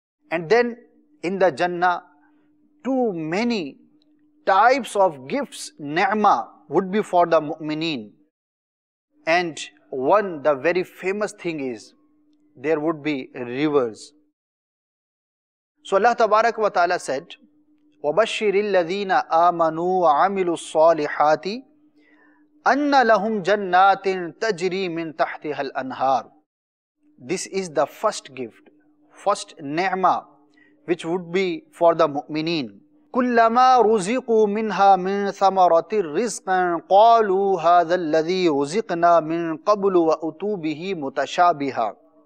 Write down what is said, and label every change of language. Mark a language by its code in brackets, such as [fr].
[en] And then in the Jannah, too many types of gifts, ni'mah, would be for the mu'mineen. And one, the very famous thing is, there would be rivers. [ar] So Allah Tabarak wa Ta'ala said, وَبَشِّرِ الَّذِينَ آمَنُوا وَعَمِلُوا الصَّالِحَاتِ أَنَّ لَهُمْ جَنَّاتٍ تَجْرِي مِنْ تَحْتِهَا الْأَنْهَارِ. [en] This is the first gift, first ni'mah, which would be for the mu'mineen. [ar] كُلَّمَا رُزِقُوا مِنْهَا مِنْ ثَمَرَةِ الرِّزْقًا قَالُوا هَذَا الَّذِي رُزِقْنَا مِنْ قَبْلُ وَأُتُوا بِهِ مُتَشَابِهًا.